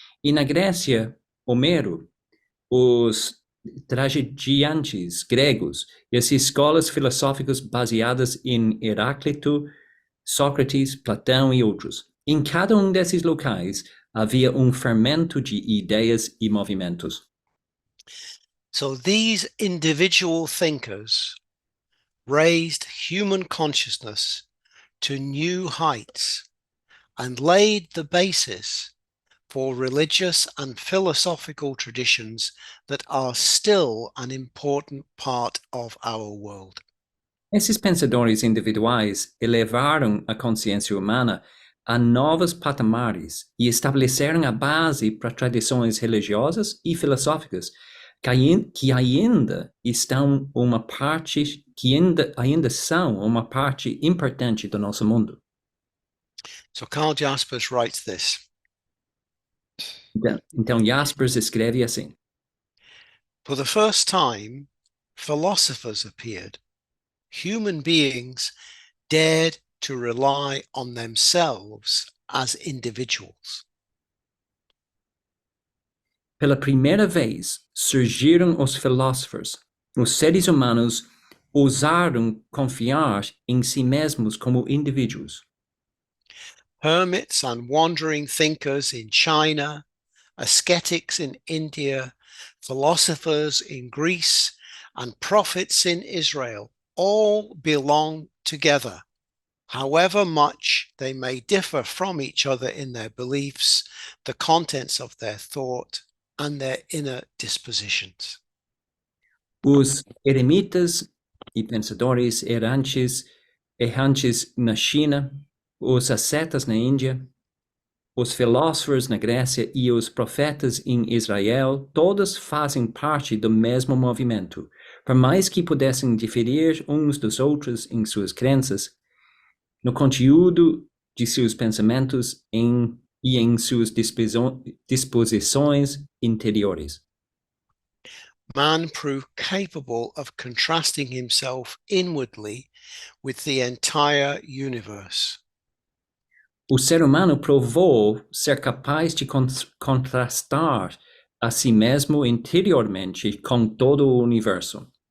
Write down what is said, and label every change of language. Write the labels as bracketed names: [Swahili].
[Portuguese] E na Grécia, Homero, os tragediantes gregos e as escolas filosóficas baseadas em Heráclito, Sócrates, Platão e outros. Em cada desses locais havia fermento de ideias e movimentos. [English] So these individual thinkers raised human consciousness to new heights and laid the basis for religious and philosophical traditions that are still an important part of our world. [Portuguese] Esses pensadores individuais elevaram a consciência humana a novos patamares e estabeleceram a base para tradições religiosas e filosóficas que ainda estão uma parte, que ainda são uma parte importante do nosso mundo. [English] So Karl Jaspers writes this. [Portuguese] Então Jaspers escreve assim: [English] For the first time, philosophers appeared. Human beings dared to rely on themselves as individuals. [Portuguese] Pela primeira vez surgiram os filósofos. Os seres humanos ousaram confiar em si mesmos como indivíduos. [English] Hermits and wandering thinkers in China, ascetics in India, philosophers in Greece, and prophets in Israel all belong together, however much they may differ from each other in their beliefs, the contents of their thought, and their inner dispositions. [Portuguese] Os eremitas e pensadores errantes na China, os ascetas na Índia, os filósofos na Grécia e os profetas em Israel, todos fazem parte do mesmo movimento. Por mais que pudessem diferir uns dos outros em suas crenças, no conteúdo de seus pensamentos e em suas disposições interiores. [English] Man proved capable of contrasting himself inwardly with the entire universe. [Portuguese] O ser humano provou ser capaz de contrastar a si mesmo interiormente com todo o universo.